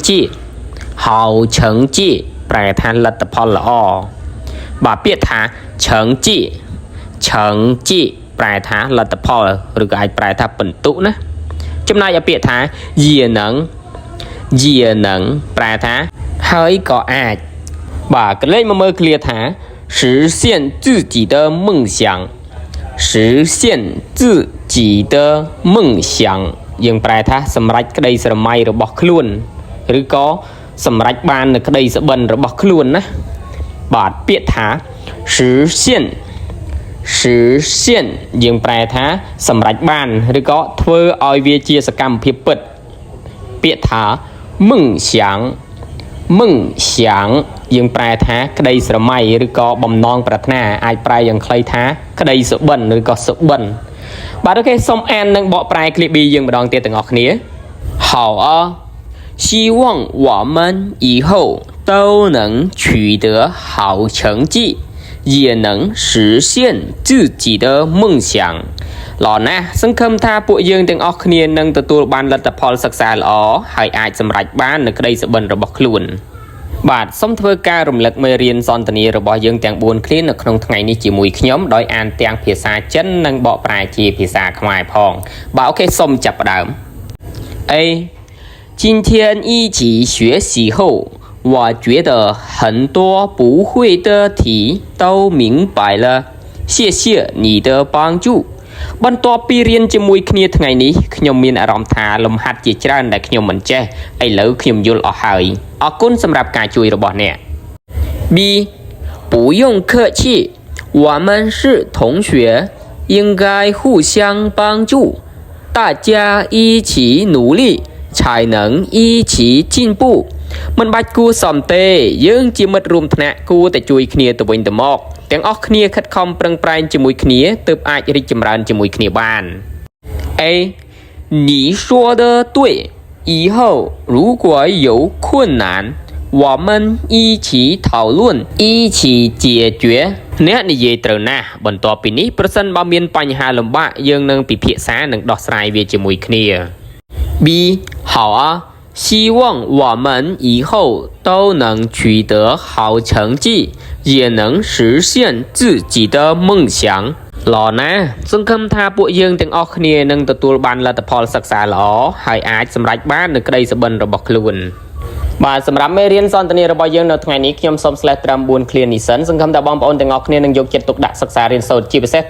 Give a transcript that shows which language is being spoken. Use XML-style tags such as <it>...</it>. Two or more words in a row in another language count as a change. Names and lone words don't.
<km>绩ប្រែថាលទ្ធផលល្អបាទពាក្យថា成绩ប្រែថាលទ្ធផលឬក៏អាចប្រែថាបន្ទុណាចំណែកឲ្យពាក្យថា</km> <zh>也能</zh> <km>ប្រែថាហើយក៏អាចបាទកលេចមកមើលឃ្លាថា</km> <zh>实现自己的梦想</zh> <km>យើងប្រែថាសម្រេចក្តីស្រមៃរបស់ខ្លួនឬក៏សម្រេចបាននៅក្តីសុបិនរបស់ខ្លួនណាបាទពាក្យថា实现យើងប្រែថាសម្រេចបានឬក៏ធ្វើឲ្យវាជាសកម្មភាពពិតពាក្យថា梦想យើងប្រែថាក្តីស្រមៃឬក៏បំណងប្រាថ្នាអាចប្រែយ៉ាងខ្លីថាក្តីសុបិនឬក៏សុបិនបាទអូខេសូមអាននិងបកប្រែ clip B យើងម្ដងទៀតទាំងអស់គ្នា</km> <zh>好啊希望我们以后都能取得好成绩也能实现自己的梦想</zh> <km>ល្អណាស់សង្ឃឹមថាពួកយើងទាំងអស់គ្នានឹងទទួលបានលទ្ធផលសិក្សាល្អហើយអាចសម្រេចបាននូវក្តីសុបិ នរបស់ខ្លួនបាទសូមធ្វើការរំលឹកមេរៀនសន្ទនារបស់យើងទាំង4ឃ្លានៅក្នុងថ្ងៃនេះជាមួយខ្ញុំដោយអានទាំងភាសាចិននិងបកប្រែជាភាសាខ្មែរផងបាទអូខេសូមចាប់</km> <zh>ផ្ដើម A 今天一起学习后我觉得很多不会的题都明白了谢谢你的帮助បន្ទាប់ពី</zh> <km>រៀនជាមួយគ្នាថ្ងៃនេះខ្ញុំមានអារម្មណ៍ថាលំហាត់ជាច្រើនដែលខ្ញុំមិនចេះឥឡូវខ្ញុំយ ល់អស់ហើយអរគុណសម្រាប់ការជួយរបស់អ្នក B</km> <zh>不用客气我们是同学应该互相帮助大家一起努力才能一起进步</zh> <km>មិនបាច់គួរសមទេយើងជាមិត្តរួមថ្នាក់គួរតែជួយគ្នាទៅវិញទៅមកទាំងអស់គ្នាខិតខំប្រឹងប្រែងជាមួយគ្នាទើបអាចរីកចម្រើនជាមួយគ្នាបាន A</km> <zh>你说的对以后如果有困难我们一起讨论一起解决</zh> <km>អ្នកនិយាយត្រូវណាស់បន្ទាប់ពីនេះប្រសិនបើមានបញ្ហាលំបាកយើងនឹងពិភាក្សានិងដោះស្រាយវាជាមួយគ្នា B</km> <zh>好啊希望我们以后都能取得好成绩也能实现自己的梦想</zh> <km>ល្អណាស់សង្ឃឹមថាពួកយើងទាំងអស់គ្នានឹងទទួលបានលទ្ធផលសិក្សាល្អហើយអាចសម្រេចបាននូវក្តីសុបិនរបស់ខ្លួន បាទសម្រាប់មេរៀនសន្ទនារបស់យើងនៅថ្ងៃនេះខ្ញុំសូមស្លេះត្រឹម4ឃ្លានេះសិនសង្ឃឹមថាបងប្អូនទាំងអស់គ្នានឹងយកចិត្តទុកដាក់សិក្សារៀនសូត្រជាពិសេស</km>